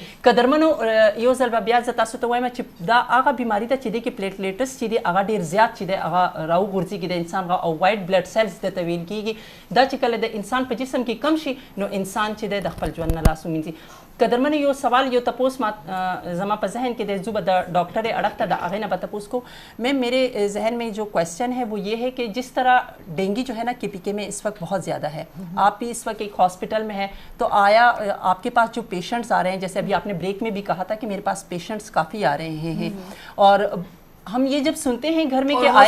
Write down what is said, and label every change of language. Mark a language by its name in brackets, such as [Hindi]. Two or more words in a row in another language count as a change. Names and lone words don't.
[Pashto] قدرمنو یو ځل به بیا زه تاسو ته وایم چې دا هغه بیماري ده چې دی کې پلیټلیټس چې دی هغه ډېر زیات چې دی هغه راوغورځېږي د انسان او [English] white blood cells [Pashto] درته ویل کېږي. دا چې کله د انسان په جسم کې کم شي نو انسان چې دی د خپل ژوند نه لاس ومینځي. قدرمن یو سوال یو تپوس زما په ذہن کې دی، زو به د ڈاکٹر اڑک ته د هغې نه به تپوس کو. [Urdu] میں میرے ذہن میں جو کویشچن ہے وہ یہ ہے کہ جس طرح ڈینگی جو ہے نا کے پی کے میں اس وقت بہت زیادہ ہے، آپ بھی اس وقت ایک ہاسپٹل میں ہیں، تو آیا آپ کے پاس جو پیشنٹس آ رہے ہیں، جیسے ابھی آپ نے بریک میں بھی کہا تھا کہ میرے پاس پیشنٹس کافی آ رہے ہیں اور ہم یہ جب سنتے ہیں گھر میں کہ آیا